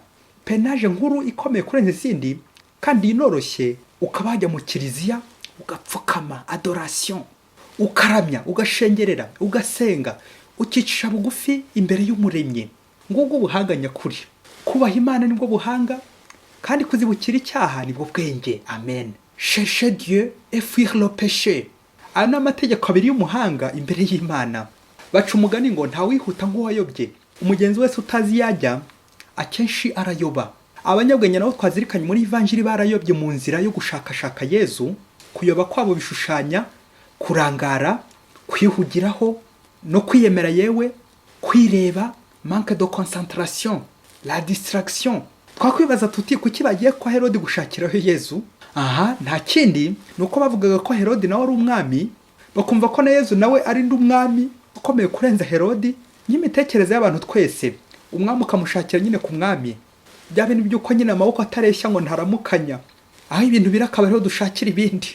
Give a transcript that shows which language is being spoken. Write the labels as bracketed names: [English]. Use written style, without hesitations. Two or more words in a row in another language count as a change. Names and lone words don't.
[Kinyarwanda] Penaje nkuru ikomeye kurenza izindi kandi inoroshye, ukaba wajya mu kiliziya ugapfukama, adoration, ukaramya, ugashengerera, ugasenga, ukicisha bugufi imbere y'umuremyi. Ngubwo ubuhanga nyakuri. Kubaha Imana nibwo buhanga, kandi kuzibukira icyaha nibwo bwenge. Amen. [French] Cherchez Dieu et fuir le péché. [Kinyarwanda] Aya ni amategeko abiri y'umuhanga imbere y'Imana. Baca umugani ngo ntawihuta nk'uwayobye. Umugenzi wese utazi yajya akenshi arayoba. Abanyabwenge nabo twazirikanye muri ivanjiri barayobye mu nzira yo gushakashaka Yezu. Kuyoba kwabo bishushanya kurangara, kwihugiraho no kwiyemera, yewe kwireba, [French] manque de concentration, la distraction. [Kinyarwanda] Twakwibaza tuti kuki bagiye kwa Herode gushakiraho Yezu? Aha, nta kindi nuko bavugaga ko Herode nawe ari umwami, bakumva ko na Yezu nawe ari umwami ukomeye kurenza Herode. N'imitekerereze y'abantu twese, umwami ukamushakira nyine ku mwami. Bya bintu by'uko nyine amaboko atareshya ngo ntaramukanya, aho ibintu birakabariho dushakira ibindi.